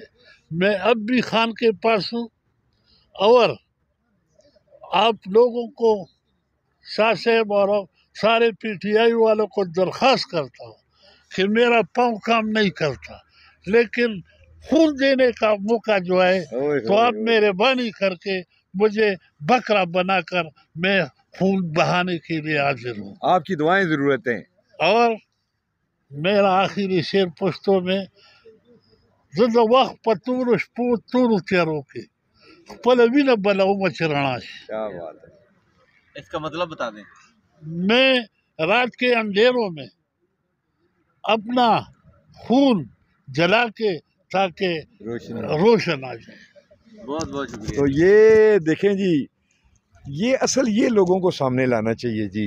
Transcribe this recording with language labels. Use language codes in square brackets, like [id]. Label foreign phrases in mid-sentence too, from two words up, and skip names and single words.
[ur] میں اب بھی خان کے پاس ہوں، اور آپ لوگوں کو، شاہ صاحب اور سارے پی ٹی آئی والوں کو درخواست کرتا ہوں کہ میرا پاؤں کام نہیں کرتا، لیکن خون دینے کا موقع جو ہے تو آپ مہربانی کر کے مجھے بکرا بنا کر میں خون بہانے کے لیے حاضر ہوں۔ آپ کی دعائیں ضرورت ہیں۔ اور میرا آخری شعر پشتو میں، [ps] زندہ وقت پتور شپوت تور تیرو کے خپل وینه بلو مچ رڼا شي۔ [ur] کیا بات ہے۔ اس کا مطلب بتا دیں۔ میں رات کے اندھیروں میں اپنا خون جلا کے تاکہ روشن آ جائے۔ بہت بہت شکریہ۔ تو یہ دیکھیں جی، یہ لوگوں کو سامنے لانا چاہیے جی۔